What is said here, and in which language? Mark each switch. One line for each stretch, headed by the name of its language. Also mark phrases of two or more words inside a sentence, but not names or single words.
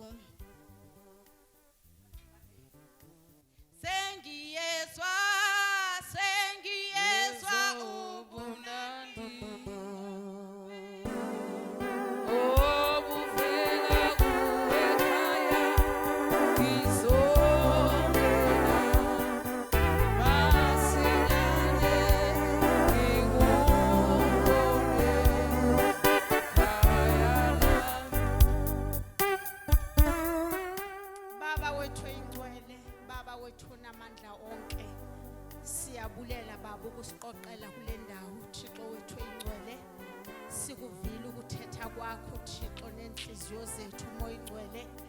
Zulu: Sengiyezwa ubunandi obuvela kuwekhaya ngizongena masinyane ngikumbone khaya
Xhosa: Baba wethu ingcwele baba wethu namandla onke siyabulela baba ukusiqoqela kule ndawo Thixo wethu ingcwele sikuvile ukuthetha kwakho Thixo nenhliziyo zethu moya ingcwele